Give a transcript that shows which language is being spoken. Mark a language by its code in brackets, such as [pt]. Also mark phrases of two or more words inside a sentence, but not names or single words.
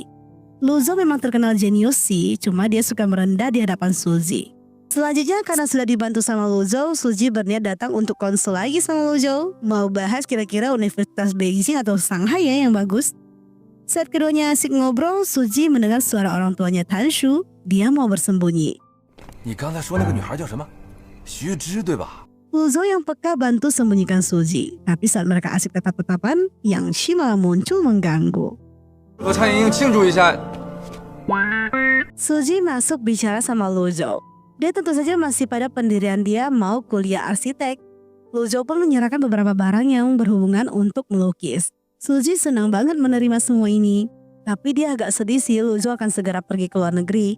[id] Luzhou memang terkenal jenius sih, cuma dia suka merendah di hadapan Suzy. Selanjutnya karena sudah dibantu sama Luzhou, Suzy berniat datang untuk konsul lagi sama Luzhou. Mau bahas kira-kira Universitas Beijing atau Shanghai ya yang bagus. Saat keduanya asik ngobrol, Suzy mendengar suara orang tuanya Tan Shu. Dia mau bersembunyi. [zh] 你刚才说那个女孩叫什么？徐之对吧？ [id] Luzhou yang peka bantu sembunyikan Suzy. Tapi saat mereka asik tetap-tetapan, Yang Shi malah muncul mengganggu. [zh] 和蔡莹莹庆祝一下。 [id] Suzy masuk bicara sama Luzhou. Dia tentu saja masih pada pendirian dia mau kuliah arsitek. Luzhou pun menyerahkan beberapa barang yang berhubungan untuk melukis. Suzy senang banget menerima semua ini. Tapi dia agak sedih sih Luzhou akan segera pergi ke luar negeri.